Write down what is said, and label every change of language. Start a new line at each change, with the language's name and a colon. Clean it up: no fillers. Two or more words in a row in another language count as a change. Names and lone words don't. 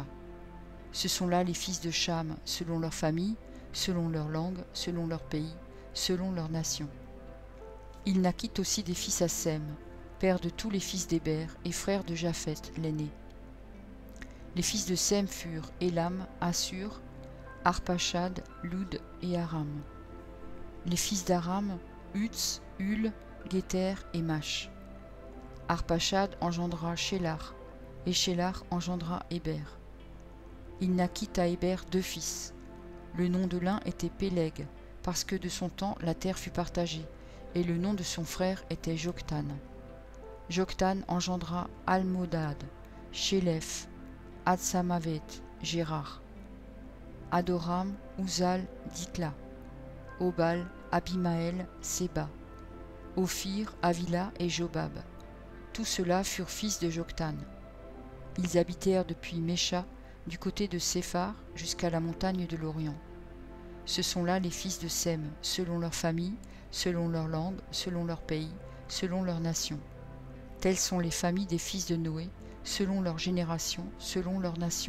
French: Ce sont là les fils de Cham, selon leur famille, selon leur langue, selon leur pays, selon leur nation. Il naquit aussi des fils à Sem, père de tous les fils d'Héber et frère de Japheth, l'aîné. Les fils de Sem furent Élam, Assur, Arpachad, Lud et Aram. Les fils d'Aram, Uts, Hul, Guéter et Mach. Arpachad engendra Shélar, et Shélar engendra Héber. Il naquit à Héber 2 fils. Le nom de l'un était Péleg, parce que de son temps la terre fut partagée, et le nom de son frère était Joktan. Joktan engendra Almodad, Shélef, Adsamavet, Gérard. Adoram, Uzal, Dithla. Obal, Abimaël, Séba. Ophir, Avila et Jobab. Tous ceux-là furent fils de Joktan. Ils habitèrent depuis Mécha, du côté de Séphar, jusqu'à la montagne de l'Orient. Ce sont là les fils de Sem, selon leur famille, selon leur langue, selon leur pays, selon leur nation. Telles sont les familles des fils de Noé, selon leur génération, selon leur nation.